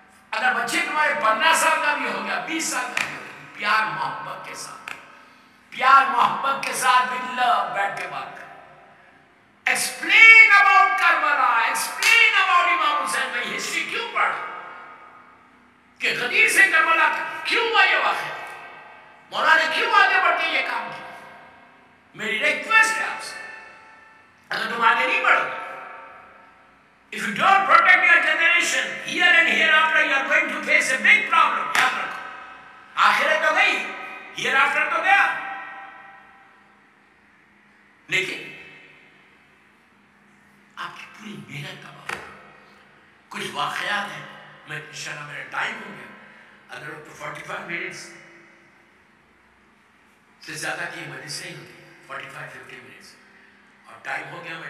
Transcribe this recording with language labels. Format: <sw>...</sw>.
<ur>اگر بچے تمہارے 15 سال کا بھی ہو گیا، 20 سال کا بھی ہو گیا، پیار محبت کے ساتھ، پیار محبت کے ساتھ باللہ بیٹھ کے بات کرو.</ur> <en>Explain about Karbala, explain about Imam Hussain.</en> <ur>میں ہسٹری کیوں پڑھ کہ غدیر سے کربلا کیوں ہوا یہ واقعہ، مولانا نے کیوں آگے بڑھ کے یہ کام کیا. میری ریکویسٹ ہے آپ سے، اگر تم آگے نہیں بڑھو گے،</ur> <en>if you don't protect your generation, here and hereafter you are going to face a big problem.</en> <ur>یاد رکھو، آخرت تو گئی، hereafter تو گیا، لیکن آپ کی پوری محنت کا بات. کچھ واقعات ہیں، میں انشاءاللہ میرا ٹائم ہو گیا، اگر تو 45 منٹس سے زیادہ کی مجلس نہیں ہوتی، 45-50 منٹس، اور ٹائم ہو گیا.</ur>